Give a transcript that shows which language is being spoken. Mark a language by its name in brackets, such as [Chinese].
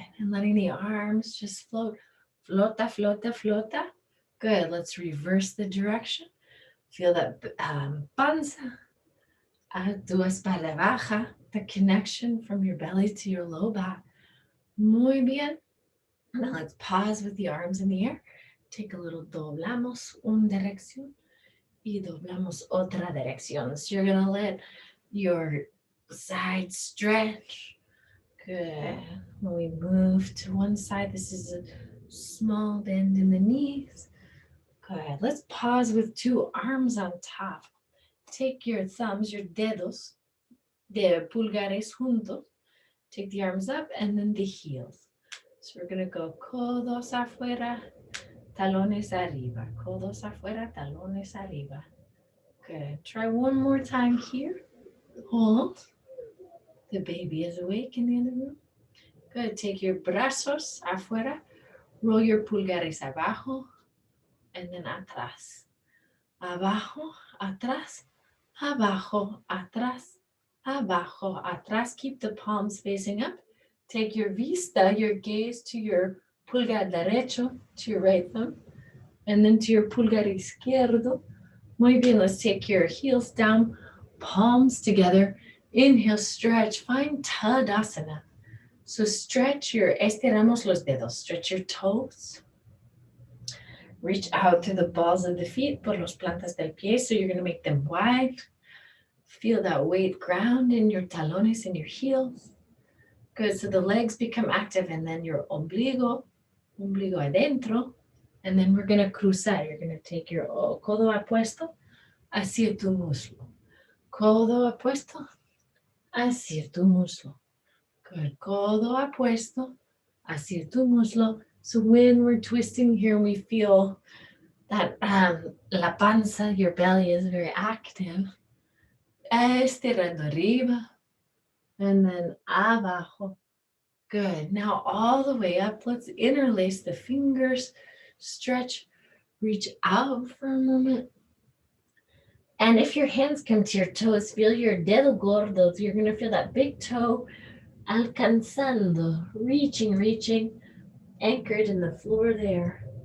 [English] And letting the arms just float. [Spanish] Flota, flota, flota. [English] Good. Let's reverse the direction. Feel that panza. [Spanish] Tu espalda baja. [English] The connection from your belly to your low back. [Spanish] Muy bien. [English] Now let's pause with the arms in the air. Take a little [Spanish] doblamos, una dirección, y doblamos otra dirección. [English] So you're going to let your side stretch. Good. When we move to one side, this is a small bend in the knees. Good. Let's pause with 2 arms on top. Take your thumbs, your [Spanish] dedos, de pulgares juntos. [English] Take the arms up and then the heels. So we're going to go [Spanish] codos afuera, talones arriba. Codos afuera, talones arriba. Good. [English] Try one more time here. Hold. The baby is awake in the other room. Good. Take your [Spanish] brazos afuera. [English] Roll your [Spanish] pulgares abajo [English] and then [Spanish] atrás. Abajo, atrás, abajo, atrás, abajo, atrás. [English] Keep the palms facing up. Take your vista, your gaze to your [Spanish] pulgar derecho, [English] to your right thumb, and then to your [Spanish] pulgar izquierdo. Muy bien, [English] let's take your heels down, palms together. Inhale, stretch, find Tadasana. So stretch [Spanish] estiramos los dedos, [English] stretch your toes. Reach out to the balls of the feet, [Spanish] por los plantas del pie, [English] so you're going to make them wide. Feel that weight ground in your talones and your heels. Good, so the legs become active, and then your [Spanish] ombligo adentro, [English] and then we're going to [Spanish] cruzar. [English] You're going to take your [Spanish] codo apuesto hacia tu muslo. Codo apuesto hacia tu muslo. Good, codo apuesto hacia tu muslo. [English] So when we're twisting here, we feel that [Spanish] la panza, [English] your belly is very active. [Spanish] Estirando arriba [English] and then [Spanish] abajo. [English] Good. Now all the way up. Let's interlace the fingers. Stretch. Reach out for a moment. And if your hands come to your toes, feel your [Spanish] dedo gordos. [English] You're going to feel that big toe [Spanish] alcanzando, [English] reaching, anchored in the floor there.